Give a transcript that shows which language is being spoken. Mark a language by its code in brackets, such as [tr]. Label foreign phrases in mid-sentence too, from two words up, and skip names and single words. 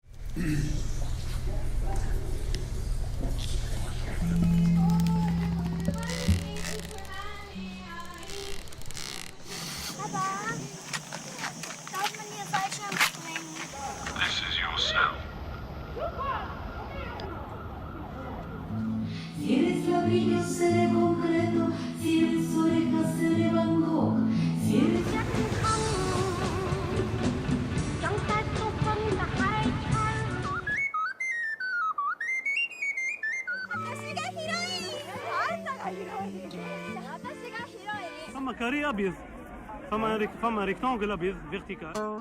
[de] Papa, darf man hier Fallschirm springen? [en] This is your cell. [es] Si eres ladrillo, seré concreto. Si eres oreja, seré Van Gogh. Si eres [ar] فما كاري ابيض فما ريكتانجل ابيض فيرتيكال.